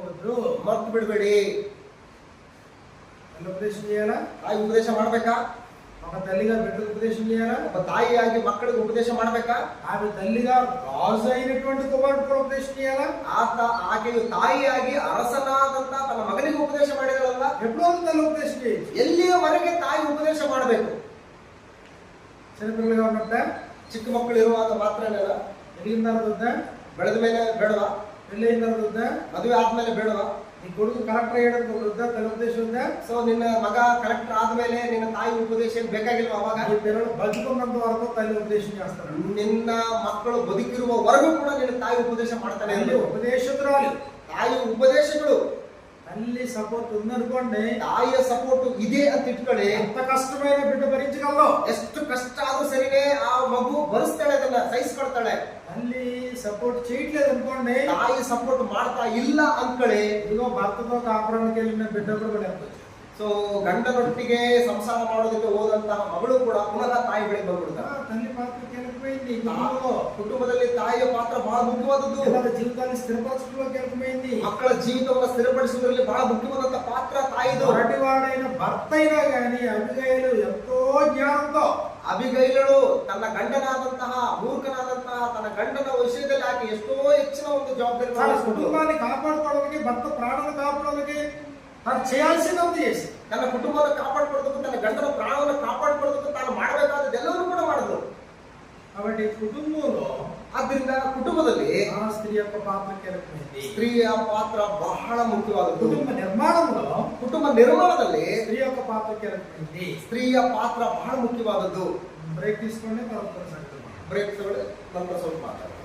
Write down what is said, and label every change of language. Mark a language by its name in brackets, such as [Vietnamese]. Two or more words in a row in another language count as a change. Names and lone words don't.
[Telugu] మర్చిపోవద్దు. [Kannada] ಮರೆತು ಬಿಡಬೇಡಿ. [Telugu] తల్లి ఉపదేశం చేయాలా? [Kannada] ತಾಯಿ ಉಪದೇಶ ಮಾಡ್ಬೇಕಾ? [Telugu] ఒక తల్లిగా బిడ్డకు ఉపదేశం చేయాలా? [Kannada] ಒಬ್ಬ ತಾಯಿಯಾಗಿ ಮಕ್ಕಳಿಗೆ ಉಪದೇಶ ಮಾಡ್ಬೇಕಾ? [Telugu] ఆమె తల్లిగా రాజు అయినటువంటి కుమారుడు కూడా ఉపదేశం చేయాలా? [Kannada] ಆಕೆಯು ತಾಯಿಯಾಗಿ ಅರಸನಾದಂತ ತನ್ನ ಮಗನಿಗೆ ಉಪದೇಶ ಮಾಡಿದಳಲ್ಲ, [Telugu] ఎప్పుడో తల్లి ఉపదేశం చేయొచ్చు. [Kannada] ಎಲ್ಲಿಯವರೆಗೆ ತಾಯಿ ಉಪದೇಶ ಮಾಡಬೇಕು? [Telugu] చిన్నపిల్లలుగా ఉన్నప్పుడా? [Kannada] ಚಿಕ್ಕ ಮಕ್ಕಳು ಇರುವಾಗ ಮಾತ್ರನೇನ? [Telugu] ఎదిగిన తర్వాత వద్దా? [Kannada] ಬೆಳೆದ ಮೇಲೆ ಬೇಡವಾ? [Telugu] పెళ్ళి అయిన తర్వాత వద్దా? [Kannada] ಮದುವೆ ಆದ್ಮೇಲೆ ಬೇಡವಾ? [Telugu] నీ కొడుకు కలెక్టర్ అయ్యడానికి వద్దా? తల్లి ఉపదేశం ఉందా? [Kannada] ಸೊ ನಿನ್ನ ಮಗ ಕಲೆಕ್ಟರ್ ಆದ್ಮೇಲೆ ನಿನ್ನ ತಾಯಿ ಉಪದೇಶ ಏನ್ ಬೇಕಾಗಿಲ್ವಾ? ಅವಾಗ [Telugu] నీ పిల్లలు బతుకున్నంత వరకు తల్లి ఉపదేశం చేస్తారు. [Kannada] ನಿನ್ನ ಮಕ್ಕಳು ಬದುಕಿರುವವರೆಗೂ ಕೂಡ ನಿನ್ನ ತಾಯಿ ಉಪದೇಶ ಮಾಡ್ತಾನೆ [Telugu] తల్లి [Kannada] ಇರ್ಲಿ. [Telugu] ఉపదేశకురాలు. [Kannada] ತಾಯಿ ಉಪದೇಶಗಳು, [Telugu] తల్లి సపోర్ట్ ఉందనుకోండి, [Kannada] ತಾಯಿಯ ಸಪೋರ್ಟ್ ಇದೆ ಅಂತ ಇಟ್ಕೊಳ್ಳಿ, [Telugu] ఎంత కష్టమైన బిడ్డ భరించగలవు. [Kannada] ಎಷ್ಟು ಕಷ್ಟ ಆದ್ರೂ ಸರಿನೇ ಆ ಮಗು ಭರಿಸ್ತಾಳೆ, ಅದನ್ನ ಸಹಿಸ್ಕೊಳ್ತಾಳೆ. [Telugu] తల్లి సపోర్ట్ చేయట్లేదు అనుకోండి, [Kannada] ತಾಯಿ ಸಪೋರ್ಟ್ ಮಾಡ್ತಾ ಇಲ್ಲ ಅಂದ್ಕೊಳ್ಳಿ, [Telugu] ఇదిగో భర్తతో కాపురానికి వెళ్ళిన బిడ్డ కూడా వెళ్ళవచ్చు. [Kannada] ಸೊ ಗಂಡನೊಟ್ಟಿಗೆ ಸಂಸಾರ ಮಾಡೋದಕ್ಕೆ ಹೋದಂತಹ ಮಗಳು ಕೂಡ ಪುನಃ ತಾಯಿ ಬಳಿ ಬಂದ್ಬಿಡ್ತಾರೆ. [Telugu] తల్లి పాత్ర కీలకమైంది. [Kannada] ಕುಟುಂಬದಲ್ಲಿ ತಾಯಿಯ ಪಾತ್ರ ಬಹಳ ಮುಖ್ಯವಾದದ್ದು. [Telugu] పిల్లల జీవితాన్ని స్థిరపరచడంలో కీలకమైంది. [Kannada] ಮಕ್ಕಳ ಜೀವಿತವನ್ನು ಸ್ಥಿರಪಡಿಸುವುದರಲ್ಲಿ ಬಹಳ ಮುಖ್ಯವಾದಂತಹ ಪಾತ್ರ ತಾಯಿದು. [Telugu] మొరటివాడైన భర్త అయినా గాని అబిగయలు ఎంతో జ్ఞానంతో, [Kannada] ಅಬಿಗೈಲಳು ತನ್ನ ಗಂಡನಾದಂತಹ ಮೂರ್ಖನಾದಂತಹ ತನ್ನ ಗಂಡನ ವಿಷಯದಲ್ಲಿ ಆಕೆ ಎಷ್ಟೋ ಹೆಚ್ಚಿನ ಒಂದು ಜವಾಬ್ದಾರಿ [Telugu] తన కుటుంబాన్ని కాపాడుకోవడానికి, భర్త ప్రాణాలను కాపాడడానికి తను చేయాల్సినంత చేసి, [Kannada] ತನ್ನ ಕುಟುಂಬವನ್ನು ಕಾಪಾಡ್ಕೊಳ್ಬೇಕು, ತನ್ನ ಗಂಡನ ಪ್ರಾಣವನ್ನು ಕಾಪಾಡ್ಕೊಳ್ಬೇಕು, ತಾನು ಮಾಡಬೇಕಾದದ್ದೆಲ್ಲವನ್ನೂ ಕೂಡ ಮಾಡಿದ್ರು. [Telugu] కాబట్టి కుటుంబంలో [Kannada] ಆದ್ರಿಂದ ಕುಟುಂಬದಲ್ಲಿ [Telugu] ఆ స్త్రీ యొక్క పాత్ర కీలకమైంది. [Kannada] ಸ್ತ್ರೀಯ ಪಾತ್ರ ಬಹಳ ಮುಖ್ಯವಾದದ್ದು. [Telugu] కుటుంబ నిర్మాణంలో [Kannada] ಕುಟುಂಬ ನಿರ್ಮಾಣದಲ್ಲಿ [Telugu] స్త్రీ యొక్క పాత్ర కీలకమైంది. [Kannada] ಸ್ತ್ರೀಯ ಪಾತ್ರ ಬಹಳ ಮುಖ್ಯವಾದದ್ದು. [Telugu] బ్రేక్ తీసుకోండి, తర్వాత సంగతి. [Kannada] ಬ್ರೇಕ್ ತಗೊಳ್ಳಿ, ನಂತರ ಸ್ವಲ್ಪ ಮಾತಾಡೋಣ.